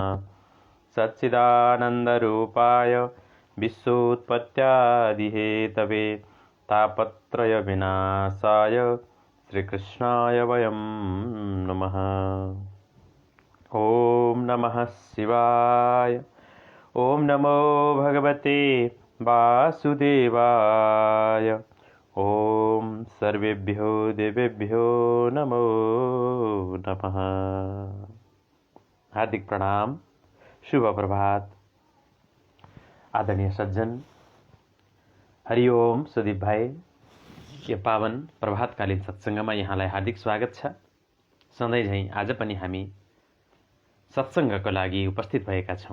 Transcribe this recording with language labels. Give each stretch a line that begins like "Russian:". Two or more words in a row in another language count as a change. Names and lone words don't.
Sanskrit: सच्चिदानन्दरूपाय विश्वोत्पत्त्यादिहेतवे तापत्रयविनाशाय श्रीकृष्णाय वयं नमः। ॐ नमः शिवाय। ॐ नमो भगवते वासुदेवाय। ॐ सर्वेभ्यो देवेभ्यो नमो नमः।
Nepali: हार्दिक प्रणाम, शुभ प्रभात। आदरणीय सज्जन, हरिओम सुदीप भाइ। यो पावन प्रभातकालीन सत्सङ्गमा यहाँलाई हार्दिक स्वागत छ। सधैँ झैँ आज पनि हामी सत्सङ्गको लागि उपस्थित भएका छौँ।